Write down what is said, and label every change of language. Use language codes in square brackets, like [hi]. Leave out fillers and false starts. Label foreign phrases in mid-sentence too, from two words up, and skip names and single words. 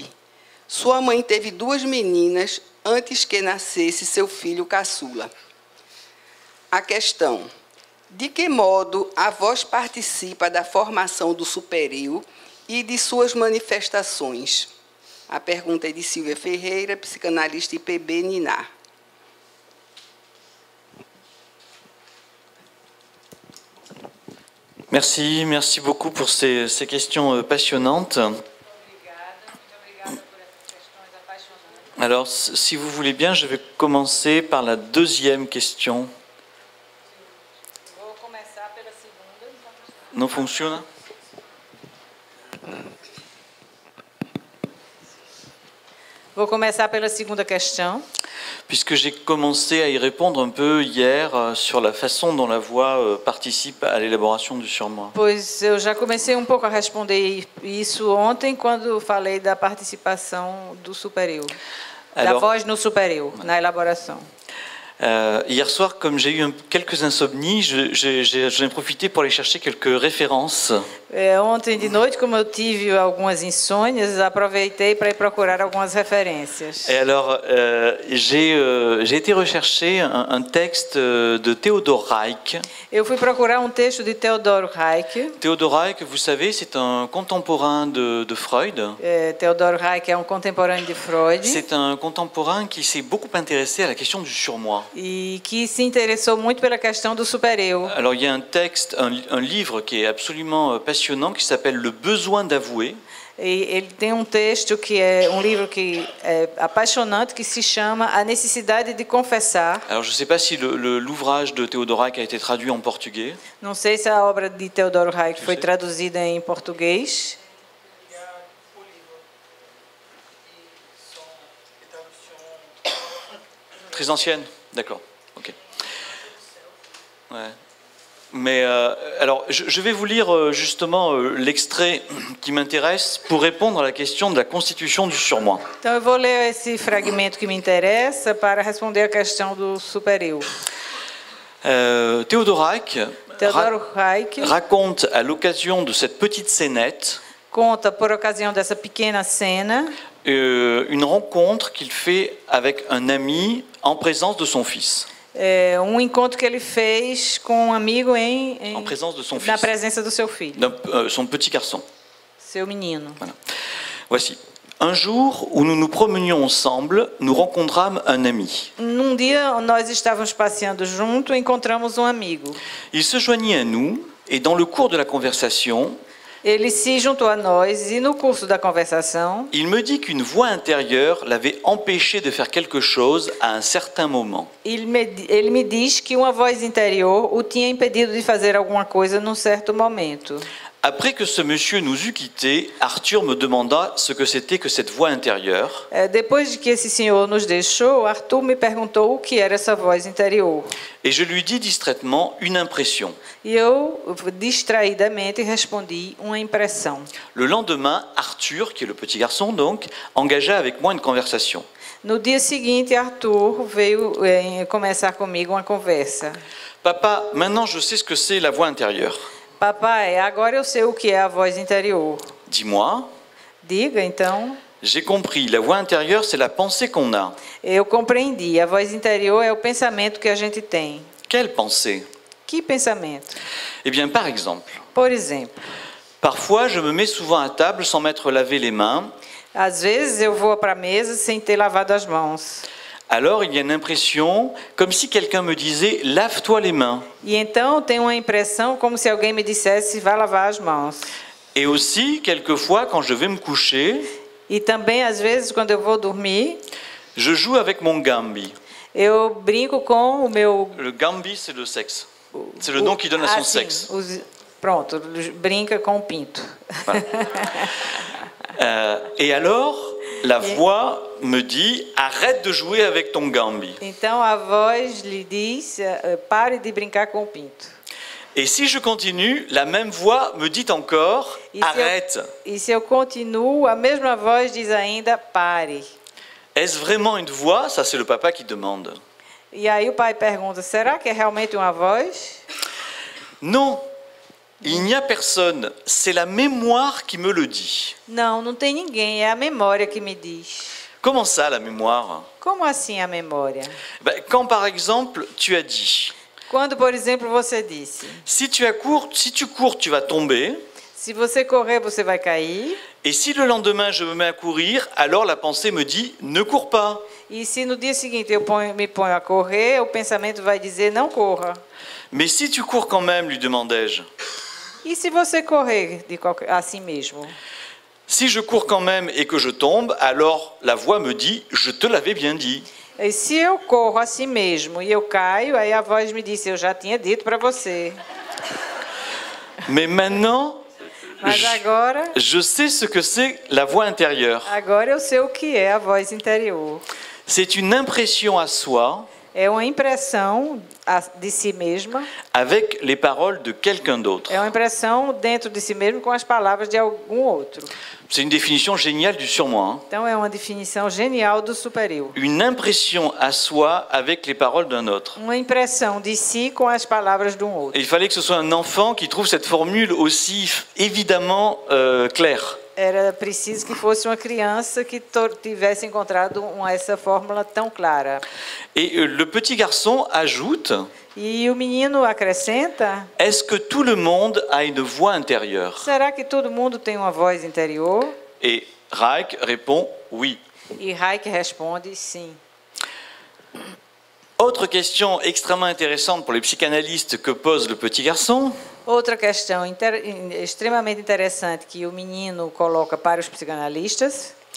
[pt] Sua mãe teve 2 meninas antes que nascesse seu filho caçula. A questão: de que modo a voz participa da formação do supereu e de suas manifestações? A pergunta é de Silvia Ferreira, psicanalista IPB Ninar. [fr] Merci beaucoup pour ces questions passionnantes. Alors, si vous voulez bien, je vais commencer par la deuxième question. Non fonctionne? [pt] Vou começar pela segunda questão. [fr] Puisque j'ai commencé à y répondre un peu hier sur la façon dont la voix participe à l'élaboration du surmoi. [pt] Pois eu já comecei um pouco a responder isso ontem, quando falei da participação do supereu, da voz no supereu, na elaboração. [fr] Hier soir, comme j'ai eu quelques insomnies, j'en ai profité pour aller chercher quelques références. [pt] Ontem de noite, como eu tive algumas insônias, aproveitei para ir procurar algumas referências. [fr] Et alors, j'ai été rechercher un texte de Theodor Reich. [pt] Eu fui procurar um texto de Theodor Reich. [fr] Theodor Reich, vous savez, c'est un contemporain de Freud. [pt] Theodor Reich é um contemporâneo de Freud. [fr] C'est un contemporain qui s'est beaucoup intéressé à la question du surmoi. [pt] E que se interessou muito pela questão do supereu. [fr] Alors, il y a un texte, un livre qui est absolument passionnant, qui s'appelle Le besoin d'avouer. [pt] E ele tem um texto que é um livro que é apaixonante, que se chama A Necessidade de Confessar. [fr] Alors je ne sais pas si l'ouvrage de Theodor Reich a été traduit en portugais. [pt] Não sei se a obra de Theodor Reich foi traduzida em português. [fr] Très ancienne, d'accord. Ok. Ouais. Mais alors, je vais vous lire justement l'extrait qui m'intéresse pour répondre à la question de la constitution du surmoi. [pt] Então eu vou ler esse fragmento que me interessa para responder a questão do supereu. [fr] Theodor Reich raconte à l'occasion de cette petite scénette. [pt] Conta por ocasião dessa pequena cena. [fr] Une rencontre qu'il fait avec un ami en présence de son fils. [pt] Encontro que ele fez com um amigo [fr] en présence de son fils. [pt] Na presença do seu filho. [fr] Son petit garçon. [pt] Seu menino. [fr] Voilà. Voici. Un jour où nous nous promenions ensemble, nous rencontrâmes un ami. [pt] Num dia, nós estávamos passeando junto e encontramos um amigo. [fr] Il se joignit à nous et dans le cours de la conversation, [pt] ele se juntou a nós e no curso da conversação, [fr] il me dit qu'une voix intérieure l'avait empêché de faire quelque chose à un certain moment. [pt] Ele me diz que uma voz interior o tinha impedido de fazer alguma coisa num certo momento. [fr] Après que ce monsieur nous eut quittés, Arthur me demanda ce que c'était que cette voix intérieure. [pt] Depois de que esse senhor nos deixou, Arthur me perguntou o que era essa voz interior. [fr] Et je lui dis distraitement une impression. [pt] E eu, distraidamente, respondi uma impressão. [fr] Le lendemain, Arthur, qui est le petit garçon donc, engagea avec moi une conversation. [pt] No dia seguinte, Arthur veio começar comigo uma conversa. [fr] Papa, maintenant je sais ce que c'est la voix intérieure. [pt] Papai, agora eu sei o que é a voz interior. [fr] Dis-moi. [pt] Diga, então. [fr] J'ai compris. La voix intérieure, c'est la pensée qu'on a. [pt] Eu compreendi. A voz interior é o pensamento que a gente tem. [fr] Quelle pensée? [pt] Que pensamento? [fr] Eh bien, par exemple. [pt] Por exemplo. [fr] Parfois, je me mets souvent à table sans m'être lavé les mains. [pt] Às vezes eu vou para a mesa sem ter lavado as mãos. [fr] alors il y a une impression comme si quelqu'un me disait « lave-toi les mains ». [pt] E então tem uma impressão como se alguém me dissesse vai lavar as mãos. [fr] Et aussi, quelquefois, quand je vais me coucher, [pt] E também às vezes quando eu vou dormir, [fr] je joue avec mon gambi. [pt] eu brinco com o meu... [fr] Le gambi, c'est le sexe. C'est le nom qui donne à son sim, sexe. [pt] Pronto, brinca com o pinto. [fr] Voilà. Et alors, la voix me dit « arrête de jouer avec ton gambi ». [pt] Então a voz lhe diz, pare de brincar com o pinto. [fr] Et si je continue, la même voix me dit encore « arrête ». [pt] E se eu continuo, a mesma voz diz ainda, pare. [fr] Est-ce vraiment une voix? Ça, c'est le papa qui demande. [pt] E aí o pai pergunta, será que é realmente uma voz? [fr] Non, il n'y a personne. C'est la mémoire qui me le dit. [pt] Não, não tem ninguém, é a memória que me diz. [fr] Comment ça, la mémoire? [pt] Como assim a memória? [fr] Quand, par exemple, tu as dit [pt] Quando, por exemplo, você disse, [fr] si tu cours, tu vas tomber. [pt] se você correr, você vai cair. [fr] Et si le lendemain, je me mets à courir, alors la pensée me dit ne cours pas. [pt] E se no dia seguinte eu me ponho a correr, o pensamento vai dizer não corra. [fr] Mais si tu cours quand même, lui demandai-je. [pt] E se você correr assim mesmo? [fr] Si je cours quand même et que je tombe, alors la voix me dit je te l'avais bien dit. [pt] E se eu corro assim mesmo e eu caio, aí a voz me disse, eu já tinha dito para você. [fr] Mais maintenant, [pt] Mas agora, [fr] je sais ce que c'est la voix intérieure. [pt] agora eu sei o que é a voz interior. [fr] C'est une impression à soi [pt] É uma impressão de si mesma. [fr] avec les paroles de quelqu'un d'autre. [pt] É uma impressão dentro de si mesmo com as palavras de algum outro. [fr] C'est une définition géniale du surmoi. Hein. [pt] Então é uma definição genial do superior. [fr] Une impression à soi avec les paroles d'un autre. [pt] Uma impressão de si com as palavras de um outro. [fr] Et il fallait que ce soit un enfant qui trouve cette formule aussi évidemment claire. [pt] Era preciso que fosse uma criança que tivesse encontrado essa fórmula tão clara. [fr] Et le petit garçon ajoute [pt] E o menino acrescenta, [fr] est-ce que tout le monde a une voix intérieure? [pt] será que todo mundo tem uma voz interior? [fr] Et Reich répond oui. [pt] E Reich responde sim. [fr] Autre question extrêmement intéressante pour les psychanalystes que pose le petit garçon. [pt] Outra questão extremamente interessante que o menino coloca para os psicanalistas.